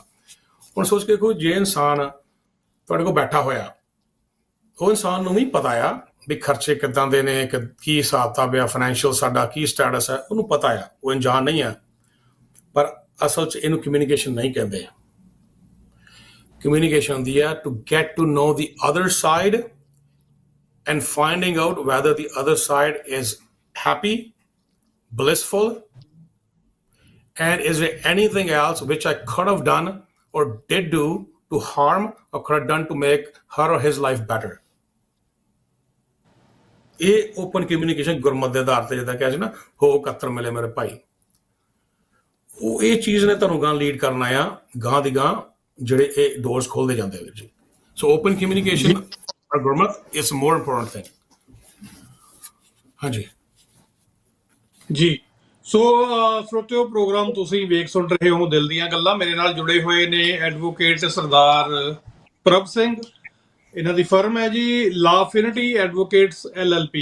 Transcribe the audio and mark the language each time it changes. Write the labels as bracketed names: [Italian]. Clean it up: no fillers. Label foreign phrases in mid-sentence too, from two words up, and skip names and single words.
[Punjabi] ਹੁਣ ਸੋਚ ਕੇ ਦੇਖੋ, ਜੇ ਇਨਸਾਨ ਤੁਹਾਡੇ ਕੋਲ ਬੈਠਾ ਹੋਇਆ, ਉਹ ਇਨਸਾਨ ਨੂੰ ਵੀ ਪਤਾ ਆ ਵੀ ਖਰਚੇ ਕਿੱਦਾਂ ਦੇ ਨੇ, ਕੀ ਹਿਸਾਬ ਕਿਤਾਬ ਆ, ਫਾਈਨੈਂਸ਼ੀਅਲ ਸਾਡਾ ਕੀ ਸਟੇਟਸ ਹੈ, ਉਹਨੂੰ ਪਤਾ ਆ। ਉਹ ਅਣਜਾਣ ਨਹੀਂ ਆ, ਪਰ ਅਸਲ 'ਚ ਇਹਨੂੰ ਕਮਿਊਨੀਕੇਸ਼ਨ ਨਹੀਂ ਕਹਿੰਦੇ। ਕਮਿਊਨੀਕੇਸ਼ਨ ਹੁੰਦੀ ਹੈ [English] to get to know the other side and finding out whether the other side is happy, blissful, and is there anything else which I could have done or did do to harm or could have done to make her or his life better। [Punjabi] ਇਹ [English] open communication [Punjabi] ਗੁਰਮਤਿ ਦੇ ਆਧਾਰ ਤੇ, ਜਿੱਦਾਂ ਕਿਹਾ ਸੀ ਨਾ, ਹੋ ਕੱਤਰ ਮਿਲੇ ਮੇਰੇ ਭਾਈ, ਉਹ ਇਹ ਚੀਜ਼ ਨੇ ਤੁਹਾਨੂੰ ਗਾਂ ਲੀਡ ਕਰਨਾ ਆ, ਗਾਂ ਦੀ ਗਾਂ ਜਿਹੜੇ ਇਹ ਡੋਰਸ ਖੋਲਦੇ ਜਾਂਦੇ ਵੀਰ ਜੀ। [English] so open communication ਗੁਰਮਤਿ is more important thing। [Punjabi] ਹਾਂਜੀ ਜੀ। ਸੋ ਸਰੋਤਿਓ, ਪ੍ਰੋਗਰਾਮ ਤੁਸੀਂ ਵੇਖ ਸੁਣ ਰਹੇ ਹੋ ਦਿਲ ਦੀਆਂ ਗੱਲਾਂ। ਮੇਰੇ ਨਾਲ ਜੁੜੇ ਹੋਏ ਨੇ ਐਡਵੋਕੇਟ ਸਰਦਾਰ ਪ੍ਰਭ ਸਿੰਘ। ਇਹਨਾਂ ਦੀ ਫਰਮ ਹੈ ਜੀ ਲਾਫਿਨਿਟੀ ਐਡਵੋਕੇਟਸ LLP।